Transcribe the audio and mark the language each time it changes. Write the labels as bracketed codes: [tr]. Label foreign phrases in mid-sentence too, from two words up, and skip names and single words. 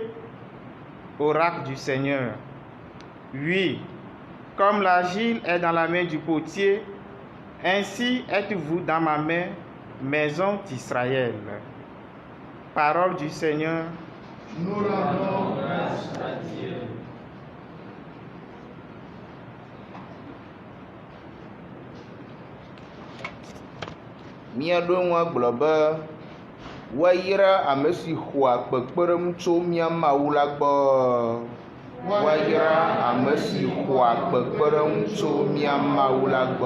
[fr] Oracle du Seigneur. Oui, comme l'argile est dans la main du potier, ainsi êtes-vous dans ma main, maison d'Israël. Parole du Seigneur. Nous rendons Grâce à Dieu. [ee] Mía ɖo ŋu agblɔ be woayra ame si xɔa kpekpeɖeŋu tso mía Mawu la gbɔ. Woayra ame si xɔa kpekpeɖeŋu tso mía Mawu la gbɔ.